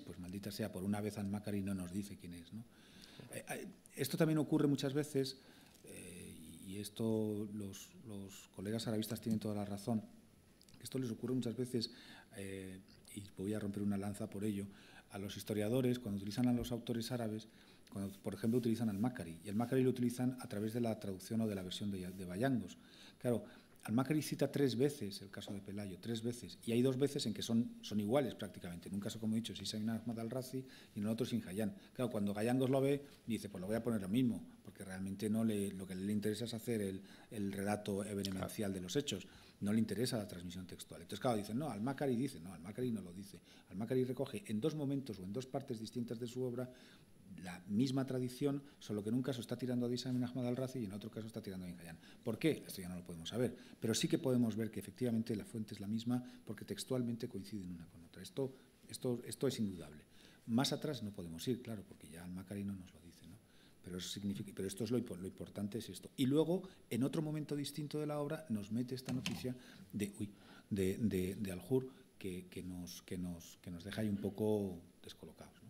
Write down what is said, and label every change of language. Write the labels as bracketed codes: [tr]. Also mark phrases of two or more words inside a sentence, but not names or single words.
[es] Pues maldita sea, por una vez Almácari no nos dice quién es, ¿no? Esto también ocurre muchas veces, y esto los colegas arabistas tienen toda la razón, esto les ocurre muchas veces, y voy a romper una lanza por ello, a los historiadores, cuando utilizan a los autores árabes, cuando, por ejemplo, utilizan Almácari, y Almácari lo utilizan a través de la traducción o de la versión de Bayangos. Claro, Almácari cita 3 veces el caso de Pelayo, 3 veces, y hay 2 veces en que son iguales prácticamente. En un caso, como he dicho, es Isa ibn Ahmad al-Razi y en el otro es Hayyan. Claro, cuando Bayangos lo ve, dice, pues lo voy a poner lo mismo, porque realmente lo que le interesa es hacer el relato evenencial de los hechos, no le interesa la transmisión textual. Entonces, claro, dicen, no, Almácari dice, no, Almácari no lo dice. Almácari recoge en 2 momentos o en 2 partes distintas de su obra la misma tradición, solo que en un caso está tirando a Isa ibn Ahmad al-Razi y en otro caso está tirando a Hayyan. ¿Por qué? Esto ya no lo podemos saber, pero sí que podemos ver que efectivamente la fuente es la misma porque textualmente coinciden una con otra. Esto es indudable. Más atrás no podemos ir, claro, porque ya Almácari no nos lo dice, ¿no? Pero esto es lo importante es esto. Y luego, en otro momento distinto de la obra, nos mete esta noticia de Aljur que nos deja ahí un poco descolocados, ¿no?